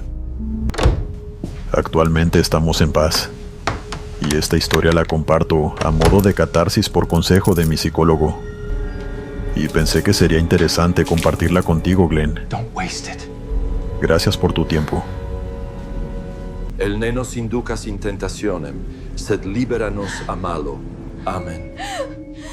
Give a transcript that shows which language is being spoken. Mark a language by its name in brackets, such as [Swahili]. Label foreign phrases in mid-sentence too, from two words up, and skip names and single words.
[Spanish] Actualmente estamos en paz. Y esta historia la comparto a modo de catarsis por consejo de mi psicólogo. Y pensé que sería interesante compartirla contigo, Glenn. Gracias por tu tiempo. [Latin] El ne nos inducas in tentationem, sed libera nos a malo. Amen.